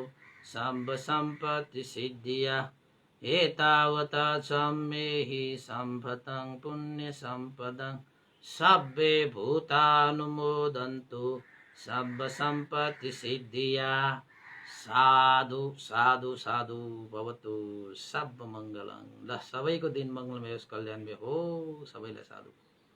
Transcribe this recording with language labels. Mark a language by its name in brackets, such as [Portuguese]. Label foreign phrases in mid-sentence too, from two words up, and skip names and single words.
[Sanskrit] सर्वसम्पत्तिसिद्धिया एतावता च मे हि सम्भतं पुण्यसम्पदं सर्वे भूतानुमोदन्तु सर्वसम्पत्तिसिद्धिया साधु साधु साधु भवतु सर्वमङ्गलं ल [Nepali] सबैको दिन मङ्गलमय होस् कल्याणमय हो सबैलाई साधु